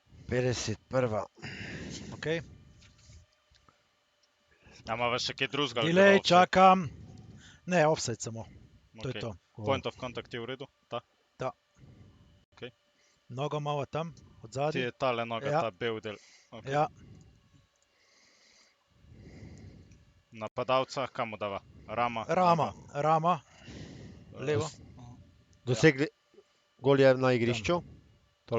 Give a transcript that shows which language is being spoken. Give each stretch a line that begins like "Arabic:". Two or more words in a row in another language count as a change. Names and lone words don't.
Slovenian: 50, prva. Okay. A imava še kaj drugega? ali Delay, greva offside? čakam. Ne, offside samo. To je Okej. to.
English: Point of contact
Slovenian: je v redu? Ta? Nogo malo tam, Ti odzadaj. je tale noga, Ja. ta bel del. Okay. Ja, Napadalca, kam mu dava? Rama? Rama, noga? Rama, levo. Dosegli gol je na igrišču, toliko